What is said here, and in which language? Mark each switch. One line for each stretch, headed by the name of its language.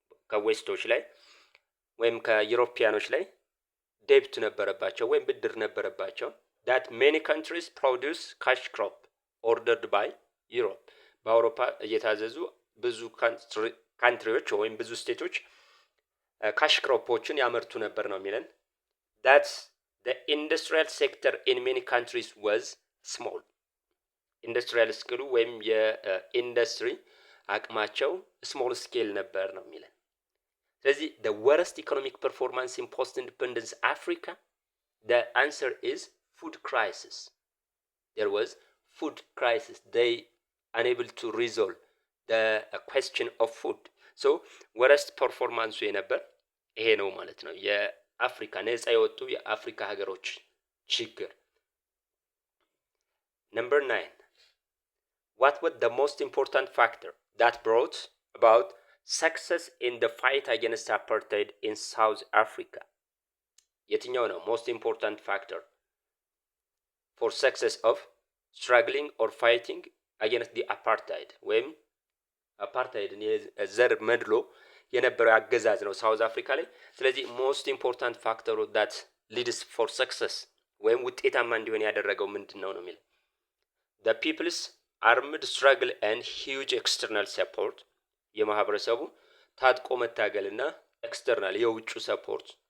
Amharic: ከዌስቶች ላይ ወይም ከዩሮፒያኖች ላይ ዴብት ነበረባቸው ወይም ብድር ነበረባቸው።
English: that many countries produce cash crop ordered by Europe
Amharic: በአውሮፓ እየታዘዙ ብዙ ካንትሪዎች ወይም ብዙ ስቴቶች ካሽ ክሮፖችን ያመርቱ ነበር ነው የሚለን። that
English: the industrial sector in many countries was small.
Amharic: ኢንዱስትሪያል ስኪሉ ወይም የኢንዱስትሪ አቅማቸው ስሞል ስኬል ነበር ነው የሚለን። ስለዚህ
English: the worst economic performance in post independence Africa, the answer is food crisis. There was food crisis. They unable to resolve the question of food. So worst performance
Amharic: የነበር ይሄ ነው ማለት ነው። የአፍሪካ ነፃ የወጡ የአፍሪካ ሀገሮች ችግር።
English: Number 9. What was the most important factor that brought about success in the fight against apartheid in South Africa?
Amharic: የትኛው ነው
English: most important factor for success of struggling or fighting against the apartheid?
Amharic: ወይም አፓርታይድን የዘር መድሎ የነበረው አገዛዝ ነው ሳውዝ አፍሪካ ላይ። ስለዚህ
English: most important factor that leads for success
Amharic: ወይም ውጤታማ እንዲሆን ያደረገው ምንድነው ነው የሚለው
English: the people's armed struggle and huge external support,
Amharic: የማህበረሰቡ ታጥቆ መታገልና ኤክስተርናል የውጭ ሰፖርት፣